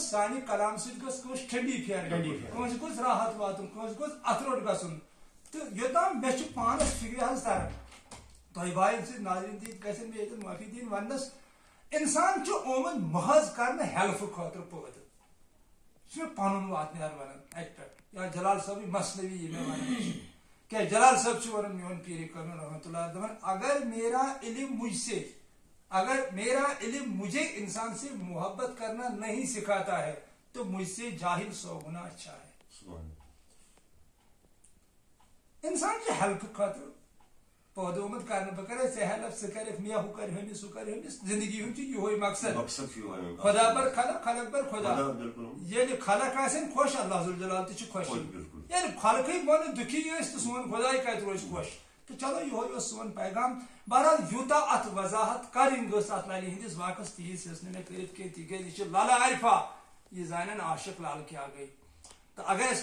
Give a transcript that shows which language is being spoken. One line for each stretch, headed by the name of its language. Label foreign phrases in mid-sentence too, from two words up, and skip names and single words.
Kashmiri: سانہِ کلام سۭتۍ گٔژھ کٲنٛسہِ ٹھنڈی پھیرٕنۍ کٲنٛسہِ گوٚژھ راحت واتُن کٲنٛسہِ گوٚژھ اَتھروٚٹ گژھُن تہٕ یوٚتام مےٚ چھُ پانس فِکرِ حظ تران تۄہہِ باین سۭتۍ ناظریٖن تہِ گژھن مےٚ ییٚتٮ۪ن معٲفی دِنۍ وننس انسان چھُ آمُت محض کرنہٕ ہیلفہٕ خٲطرٕ پٲدٕ یہِ چھُ مےٚ پنُن واتنیار ونان اَتہِ پٮ۪ٹھ یا جلال صٲبٕنۍ مثنوی یہِ مےٚ ونان چھِ کیٛازِ جلال صٲب چھُ ونان میون پیٖرِ کٲمل رحمتہ اللہ دپان
Urdu: اگر میرا علم مجھے انسان سے محبت کرنا نہیں سکھاتا ہے تو مجھ سے جاہل 100 گنا اچھا
Kashmiri: ہے انسان چھُ ہیلپہٕ خٲطرٕ پٲدٕ آمُت کرنہٕ بہٕ کرے ژےٚ ہیلپ ژٕ کرکھ مےٚ ہُہ کرِ ہُمِس ہُہ کرِ ہُمِس زندگی ہُنٛد چھُ یِہوے مقصد خدا پر خلق خلق پر خدا ییٚلہِ خلق آسن خۄش اللہ ذوالجلال تہِ چھُ خۄش ییٚلہِ خلقٕے بنہٕ دُکھی ٲسۍ تہٕ سون خۄداے کتہِ روزِ خۄش تہٕ چلو یِہوے اوس سون پیغام بہرحال یوٗتاہ اتھ وضاحت کرٕنۍ گٔژھ اتھ للہِ ہٕنٛدِس واقعس تیٖژ ٲس نہٕ مےٚ کٔرِتھ کینٛہہ تِکیٛازِ یہِ چھِ للہٕ عارفہ یہِ زانن عاشق لل کیٛاہ گٔے تہٕ اگر اَسہِ